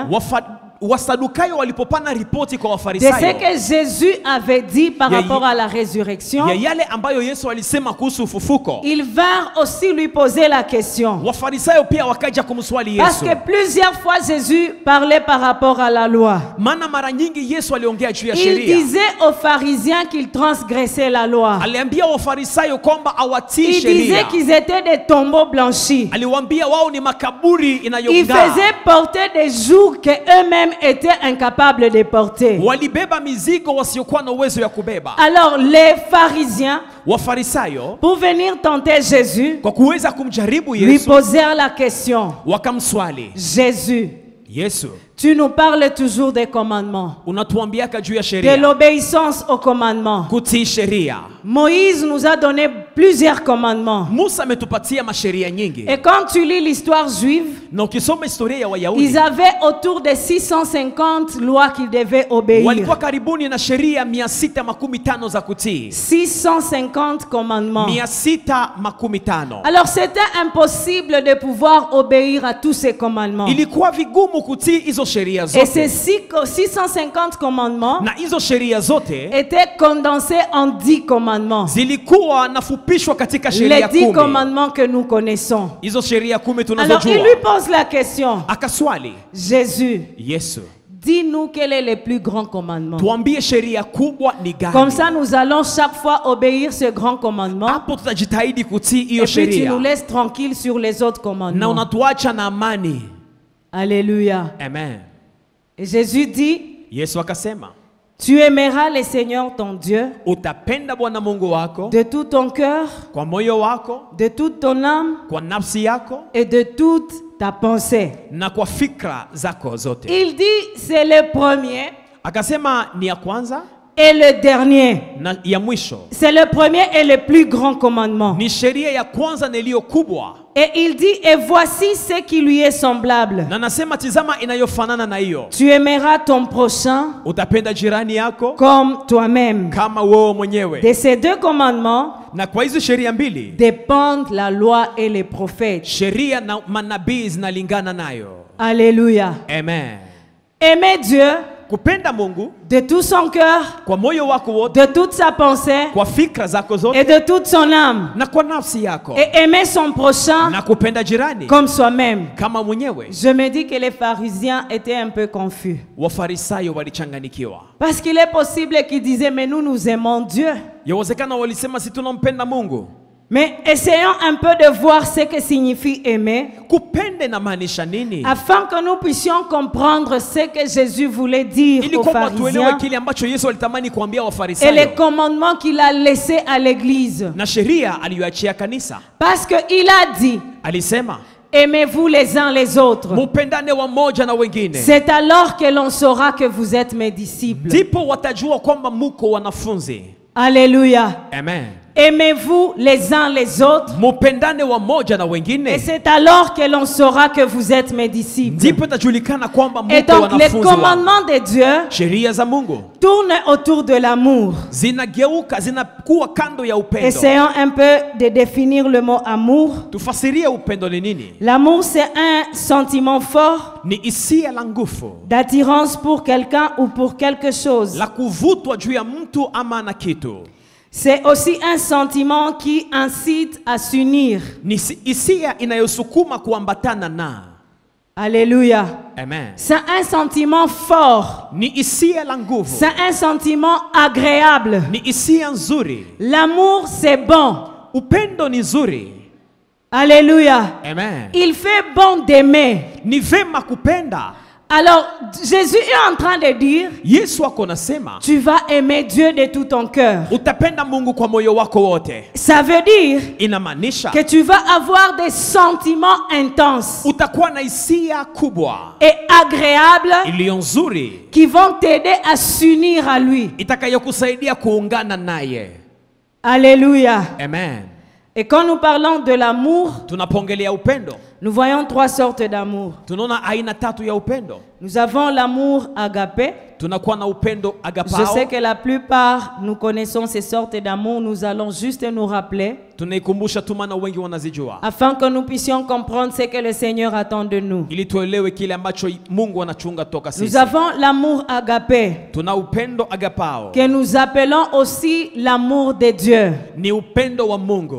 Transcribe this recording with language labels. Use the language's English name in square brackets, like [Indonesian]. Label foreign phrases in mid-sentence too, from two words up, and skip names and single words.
[Swahili] Wasadukayo walipopana ripoti kwa [French] de ce [Swahili] Wafarisayo [French] que Jésus avait dit par rapport à la résurrection, [Swahili] ya yale ambayo Yesu alisema kuhusu ufufuko, [French] ils vinrent aussi lui poser la question. [Swahili] Wafarisayo pia wakaja kumswali [French] Parce [Swahili] Yesu. [French] que plusieurs fois Jésus parlait par rapport à la loi. [Swahili] Maana mara nyingi Yesu aliongea juu ya [French] Il [Swahili] sheria. [French] disait aux pharisiens qu'ils transgressaient la loi. [Swahili] Aliambia Wafarisayo kwamba awatii [French] Il disait [Swahili] sheria. [French] qu'ils étaient des tombeaux blanchis. [Swahili] Aliwaambia wao ni makaburi [French] Ils [Swahili] inayong'aa. [French] faisaient porter des jours que eux-mêmes étaient incapables de porter. [Swahili] Walibeba mizigo wasiokuwa na uwezo ya kubeba. [French] Alors les pharisiens, [Swahili] Wafarisayo [French] pour venir tenter Jésus, [Swahili] kwa kuweza kumjaribu [French] lui [Swahili] Yesu [French] posèrent la question. [Swahili] wakamswali, [French] Jésus, [Swahili] Yesu, [French] tu nous parles toujours des commandements, [Swahili] unatuambiaka juu ya [French] de [Swahili] sheria, [French] l'obéissance aux commandements. [Swahili] kutii sheria. [French] Moïse nous a donné plusieurs commandements. [Swahili] Musa ametupatia masheria nyingi. [French] Et quand tu lis l'histoire juive, [Swahili] Na ukisoma historia ya Wayahudi, [French] ils avaient autour de 650 lois qu'ils devaient obéir. [Swahili] walikuwa karibuni na sheria 615 za kutii. [French] 650 commandements. [Swahili] 615. [French] Alors c'était impossible de pouvoir obéir à tous ces commandements. [Swahili] Ilikuwa vigumu kutii hizo sheria [French] Et ces [Swahili] zote. [French] 650 commandements [Swahili] Na hizo sheria zote [French] étaient condensés en 10 commandements. [Swahili] zilikuwa nafupishwa katika [French] Les [Swahili] sheria [French] 10 [Swahili] 10. [French] commandements que nous connaissons. [Swahili] Hizo sheria 10 [French] Alors il [Swahili] tunazojua. [French] lui pose la question. [Swahili] Akaswali [French] Jésus, [Swahili] Yesu, [French] dis-nous quel est le plus grand commandement. [Swahili] tuambie sheria kubwa ni gani? [French] Comme ça, nous allons chaque fois obéir ce grand commandement. [Swahili] Hapo tutajitahidi kutii [French] Et [Swahili] hiyo [French] puis tu [Swahili] sheria [French] nous laisses tranquilles sur les autres [Swahili] na [French] commandements. [Swahili] unatuacha na amani. [French] Alléluia. [Swahili] Amen. [French] Et Jésus dit, [Swahili] Yesu akasema, [French] tu aimeras le Seigneur ton Dieu [Swahili] utapenda Bwana Mungu wako [French] de tout ton cœur, [Swahili] kwa moyo wako, [French] de toute ton âme [Swahili] kwa nafsi yako [French] et de toute ta pensée. [Swahili] na kwa fikra zako zote. [French] Il dit, c'est le premier [Swahili] Akasema ni ya kwanza [French] et le dernier. [Swahili] na ya mwisho. [French] C'est le premier et le plus grand commandement. [Swahili] Ni sheria ya kwanza na iliyo kubwa. [French] Et il dit, et voici ce qui lui est semblable. [Swahili] Na nasema tizama inayofanana na hiyo. [French] Tu aimeras ton prochain [Swahili] Utapenda jirani yako [French] comme toi-même. [Swahili] kama wewe mwenyewe. [French] De ces deux commandements [Swahili] Na kwa hizo sheria mbili, [French] dépendent la loi et les prophètes. [Swahili] sheria na manabii zinalingana nayo. [French] Alléluia. [Swahili] Amen. [French] Aimer Dieu [Swahili] Kupenda Mungu [French] de tout son cœur, [Swahili] kwa moyo wako wote, [French] de toute sa pensée [Swahili] kwa fikra zako [French] et [Swahili] zote [French] de toute son âme. [Swahili] na kwa nafsi yako, [French] Et aimer son prochain [Swahili] na kupenda jirani [French] comme soi-même. [Swahili] kama mwenyewe. [French] Je me dis que les pharisiens étaient un peu confus. [Swahili] Wafarisayo walichanganikiwa. [French] Parce qu'il est possible qu'ils disaient, mais nous aimons Dieu. [Swahili] Yawezekana walisema si tunampenda Mungu. [French] Mais essayons un peu de voir ce que signifie aimer, [Swahili] Kupende na maanisha nini? [French] afin que nous puissions comprendre ce que Jésus voulait dire [Swahili] Ili [French] aux [Swahili] kwamba tuelewe [French] pharisiens [Swahili] kile ambacho Yesu alitamani kuambia [French] et les [Swahili] Wafarisayo [French] commandements qu'il a laissés à l'église. [Swahili] na sheria aliyoachia kanisa. [French] Parce qu'il a dit, [Swahili] Alisema [French] aimez-vous les uns les autres. [Swahili] mupendane wamoja na wengine, [French] C'est alors que l'on saura que vous êtes mes disciples. [Swahili] ndipo watajua kwamba muko wanafunzi. [French] Alléluia. [Swahili] Amen. [French] Aimez-vous les uns les autres. [Swahili] Mupendane wamoja na [French] Et [Swahili] wengine, [French] c'est alors que l'on saura que vous êtes mes disciples. [Swahili] ndipo itajulikana kwamba [French] Et [Swahili] muko [French] donc les [Swahili] wanafunzi wa. [French] commandements de Dieu [Swahili] Sheria za Mungu [French] tournent autour de l'amour. [Swahili] zinageuka, zinakuwa kando ya upendo. [French] Essayons un peu de définir le mot amour. [Swahili] Tufasirie upendo ni nini? [French] L'amour, c'est un sentiment fort [Swahili] Ni hisia la nguvu [French] d'attirance pour quelqu'un ou pour quelque chose. [Swahili] la kuvutwa juu ya mtu ama na kitu. [French] C'est aussi un sentiment qui incite à s'unir. [Swahili] Ni hisia inayosukuma kuambatana na. [French] Alléluia. [Swahili] Amen. [French] C'est un sentiment fort. [Swahili] Ni hisia la nguvu. [French] C'est un sentiment agréable. [Swahili] Ni hisia nzuri. [French] L'amour, c'est bon. [Swahili] Upendo ni nzuri. [French] Alléluia. [Swahili] Amen. [French] Il fait bon d'aimer. [Swahili] Ni vema kupenda. [French] Alors, Jésus est en train de dire, [Swahili] Yesu ako nasema, [French] tu vas aimer Dieu de tout ton cœur. [Swahili] utapenda Mungu kwa moyo wako wote. [French] Ça veut dire [Swahili] Inamaanisha [French] que tu vas avoir des sentiments intenses [Swahili] utakuwa na hisia kubwa [French] et agréables [Swahili] iliyo nzuri [French] qui vont t'aider à s'unir à lui. [Swahili] itakayokusaidia kuungana naye. [French] Alléluia. [Swahili] Amen. [French] Et quand nous parlons de l'amour, [Swahili] Tunapongelea upendo, [French] nous voyons trois sortes d'amour. [Swahili] tunaona aina tatu ya upendo. [French] Nous avons l'amour agapé. [Swahili] Tunakuwa na upendo [French] Je [Swahili] agapao. [French] sais que la plupart, nous connaissons ces sortes d'amour. Nous allons juste nous rappeler [Swahili] Tunaikumbusha tu maana wengi wanazijua, [French] afin que nous puissions comprendre ce que le Seigneur attend de nous. [Swahili] ili tuelewe kile ambacho Mungu anachunga toka [French] Nous [Swahili] sisi. [French] avons l'amour agapé, [Swahili] Tuna upendo agapao, [French] que nous appelons aussi l'amour de Dieu. [Swahili] ni upendo wa Mungu.